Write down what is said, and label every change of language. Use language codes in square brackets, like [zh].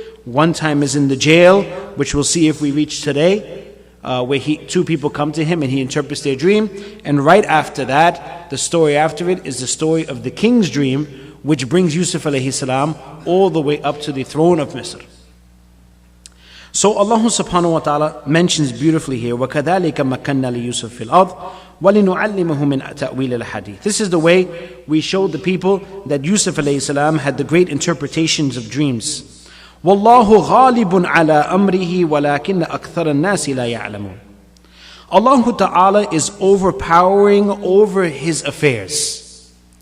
[en] One time is in the jail, which we'll see if we reach today, where 2 people come to him and he interprets their dream. And right after that, the story after it is the story of the king's dream, which brings Yusuf alayhi salam all the way up to the throne of Misr. So Allah subhanahu wa ta'ala mentions beautifully here, [ar] وَكَذَلِكَ مَكَّنَّا لِيُوسُفَ فِي الْأَرْضِ وَلِنُعَلِّمَهُ مِنْ تَأْوِيلِ الْحَدِيثِ. [en] This is the way we showed the people that Yusuf alayhi salam had the great interpretations of dreams. [ar] وَاللَّهُ غَالِبٌ عَلَىٰ أَمْرِهِ وَلَكِنَّ أَكْثَرَ النَّاسِ لَا يَعْلَمُونَ. [en] Allah Ta'ala is overpowering over His affairs.